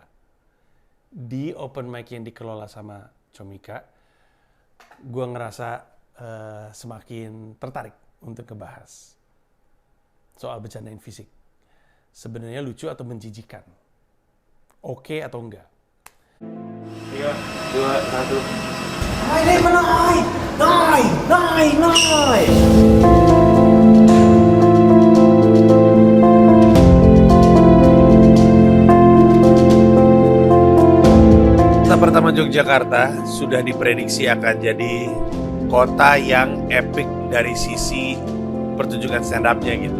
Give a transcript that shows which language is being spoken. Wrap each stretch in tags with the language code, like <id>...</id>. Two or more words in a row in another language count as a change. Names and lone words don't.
<id>Di</id> <en>open mic</en> <id>yang dikelola sama Comika. Gue ngerasa semakin tertarik untuk ngebahas soal bercandain fisik. Sebenarnya lucu atau menjijikan? Oke atau enggak? 3, 2, 1. Nay, mana nay? Nay, nay, nay. Kota pertama Yogyakarta sudah diprediksi akan jadi kota yang epic dari sisi pertunjukan</id> <en>stand up-</en> <id>nya gitu.</id>